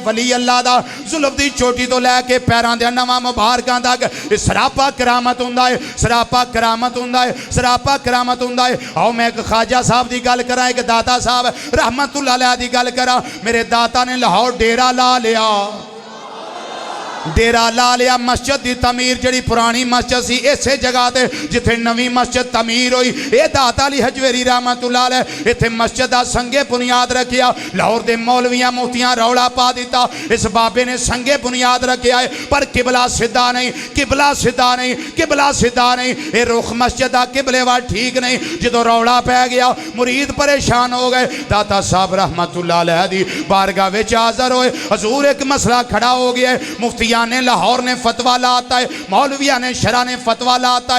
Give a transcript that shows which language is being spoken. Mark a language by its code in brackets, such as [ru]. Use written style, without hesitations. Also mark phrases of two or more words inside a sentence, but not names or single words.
[pa] ولی اللہ دا زلف دی چوٹی تو لے کے پیران دے نواں مبارکاں تک سراپا کرامت ہوندا ہے، سراپا کرامت ہوندا ہے، سراپا کرامت ہوندا ہے۔ آؤ میں ایک خواجہ صاحب دی گل کراں، ایک داتا صاحب [ar] رحمت اللہ علیہ [pa] دی گل کراں۔ میرے داتا نے لاہور ڈیرا لا لیا، ڈیرا لا لیا، مسجد دی تعمیر جڑی پرانی مسجد سی اسے جگہ تے جتھے نوی مسجد تعمیر ہوئی، اے داتا علی حجویری [ar] رحمت اللہ علیہ [pa] ایتھے مسجد دا سنگے بنیاد رکھیا۔ لاہور دے مولویاں مفتیاں روڑا پا دیتا، اس بابے نے سنگے بنیاد رکھیا ہے، پر قبلہ سدھا نہیں، قبلہ سدھا نہیں، قبلہ سدھا نہیں، اے رخ مسجد دا قبلے وال ٹھیک نہیں۔ جدو روڑا پہ گیا مرید پریشان ہو گئے، داتا صاحب [ar] رحمت اللہ علیہ [pa] دی بارگاہ وچ حاضر ہوئے، حضور ایک مسئلہ کھڑا ہو گیا ہے، مفتیاں نے لاہور نے فتوہ لاتا ہے، مولویہ نے شرع نے فتوہ لاتا ہے۔